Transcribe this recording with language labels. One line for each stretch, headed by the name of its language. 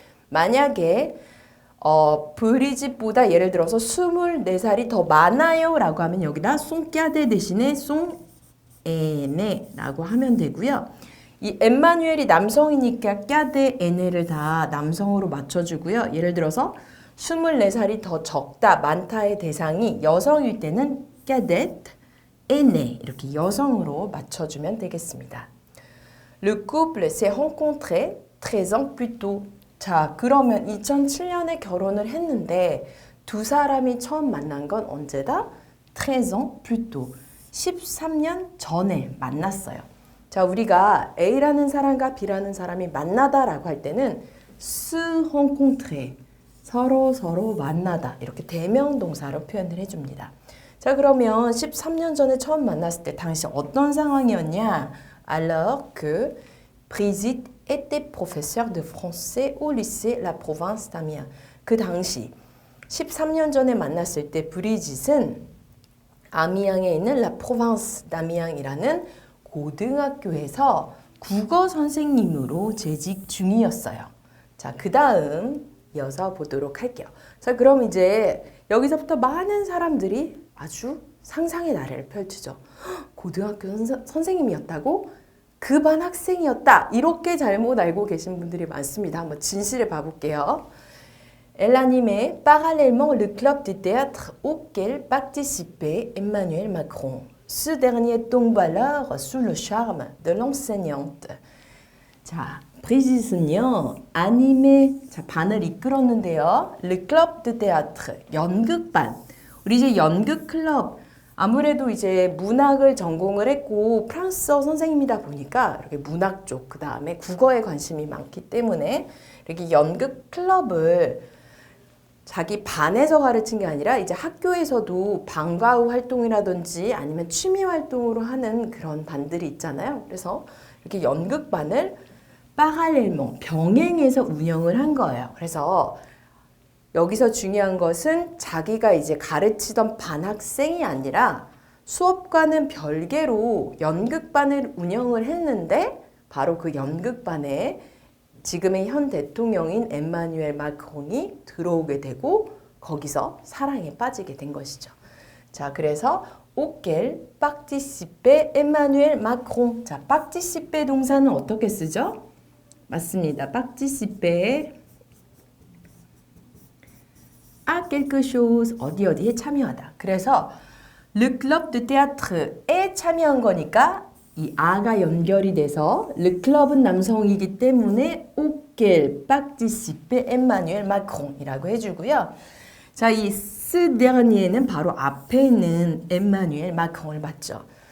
Korean: 만약에 브리짓보다 예를 들어서 24살이 더 많아요 라고 하면 여기다 송까데 대신에 송에네라고 하면 되고요. 이 엠마뉴엘이 남성이니까 까데 에네를 다 남성으로 맞춰주고요. 예를 들어서 24살이 더 적다, 많다의 대상이 여성일 때는 까데 에네 이렇게 여성으로 맞춰주면 되겠습니다.
French: Le couple s'est rencontré 13 ans plus tôt.
Korean: 자, 그러면 2007년에 결혼을 했는데 두 사람이 처음 만난 건 언제다?
French: 13 ans plus tôt.
Korean: 13년 전에 만났어요. 자, 우리가 A라는 사람과 B라는 사람이 만나다라고 할 때는
French: se rencontrer,
Korean: 서로 만나다 이렇게 대명동사로 표현을 해줍니다. 자, 그러면 13년 전에 처음 만났을 때 당시 어떤 상황이었냐?
French: Alors que Brigitte était professeur de français au lycée La Province d'Amiens.
Korean: 그 당시 13년 전에 만났을 때 브리짓은 아미앙에 있는 La Province d'Amiens이라는 고등학교에서 국어 선생님으로 재직 중이었어요. 자, 그 다음 이어서 보도록 할게요. 자, 그럼 이제 여기서부터 많은 사람들이 아주 상상의 나래를 펼치죠. 고등학교 선생님이었다고? 그 반 학생이었다. 이렇게 잘못 알고 계신 분들이 많습니다. 한번 진실을 봐볼게요.
French: Elle animait parallèlement le club de théâtre auquel participait Emmanuel Macron. Ce dernier tombe alors sous le charme de l'enseignante.
Korean: 자, 브리짓은요, 아니메, 자, 반을 이끌었는데요.
French: Le club de théâtre,
Korean: 연극반. 우리 이제 연극 클럽, 아무래도 이제 문학을 전공을 했고 프랑스어 선생님이다 보니까 이렇게 문학 쪽, 그 다음에 국어에 관심이 많기 때문에 이렇게 연극 클럽을 자기 반에서 가르친 게 아니라 이제 학교에서도 방과 후 활동이라든지 아니면 취미 활동으로 하는 그런 반들이 있잖아요. 그래서 이렇게 연극반을 파랄렐몽, 병행해서 운영을 한 거예요. 그래서 여기서 중요한 것은 자기가 이제 가르치던 반 학생이 아니라 수업과는 별개로 연극반을 운영을 했는데 바로 그 연극반에 지금의 현 대통령인 엠마뉴엘 마크롱이 들어오게 되고 거기서 사랑에 빠지게 된 것이죠. 자, 그래서
French: auquel participait Emmanuel Macron.
Korean: 자, participer 동사는 어떻게 쓰죠? 맞습니다.
French: participer à quelque chose,
Korean: 어디에 참여하다. 그래서
French: le club de théâtre
Korean: 에 참여한 거니까 이 아가 연결이 돼서 le club은 남성이기 때문에
French: auquel participait Emmanuel Macron
Korean: 이라고 해주고요. 자, 이
French: ce dernier
Korean: 는 바로 앞에 있는 Emmanuel Macron을 맞죠.